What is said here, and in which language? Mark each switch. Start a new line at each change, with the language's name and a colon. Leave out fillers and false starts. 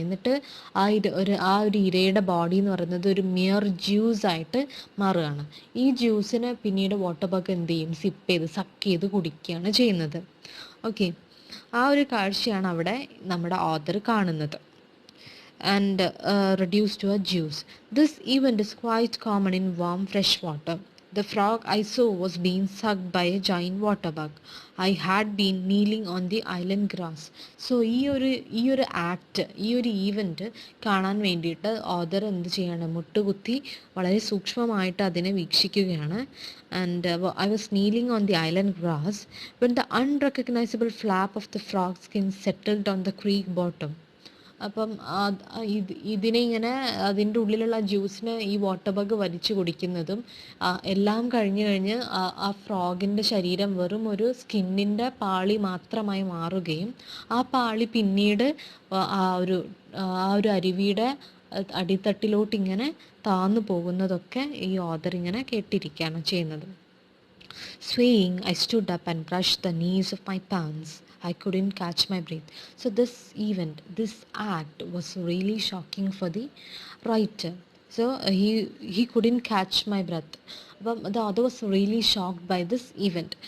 Malayalam: എന്നിട്ട് ആ ഒരു ഇരയുടെ ബോഡി എന്ന് പറയുന്നത് ഒരു മിയർ ജ്യൂസ് ആയിട്ട് മാറുകയാണ്. ഈ ജ്യൂസിനെ പിന്നീട് വാട്ടർ ബഗ് എന്ത് ചെയ്യും, സക്ക് ചെയ്ത് കുടിക്കുകയാണ് ചെയ്യുന്നത്. ഓക്കെ, ആ ഒരു കാഴ്ചയാണ് അവിടെ നമ്മുടെ ഓഥർ കാണുന്നത്.
English: And reduced to a juice. This event is quite common in warm fresh water. The frog I saw was being sucked by a giant water bug. I had been kneeling on the island grass.
Malayalam: So ഈ ഒരു act, ഈ ഒരു event കാണാൻ വേണ്ടിയിട്ട് author എന്ത് ചെയ്യാണ്, മുട്ടുകുത്തി വളരെ സൂക്ഷ്മമായിട്ട് അതിനെ വീക്ഷിക്കുകയാണ്.
English: And I was kneeling on the island grass when the unrecognizable flap of the frog skin settled on the creek bottom.
Malayalam: അപ്പം ഇതിനെ ഇങ്ങനെ അതിൻ്റെ ഉള്ളിലുള്ള ജ്യൂസിനെ ഈ വാട്ടർ ബഗ് വലിച്ചു കുടിക്കുന്നതും എല്ലാം കഴിഞ്ഞ് ആ ഫ്രോഗിൻ്റെ ശരീരം വെറും ഒരു സ്കിന്നിൻ്റെ പാളി മാത്രമായി മാറുകയും ആ പാളി പിന്നീട് ആ ഒരു അരുവിയുടെ അടിത്തട്ടിലോട്ട് ഇങ്ങനെ താന്നു പോകുന്നതൊക്കെ ഈ ഓഥർ ഇങ്ങനെ കേട്ടിരിക്കുകയാണ് ചെയ്യുന്നത്.
English: Swaying, I stood up and brushed the knees of my pants. I couldn't catch my breath. So this act was really shocking for the writer. So he couldn't catch my breath. അപ്പം the author was really shocked by this event.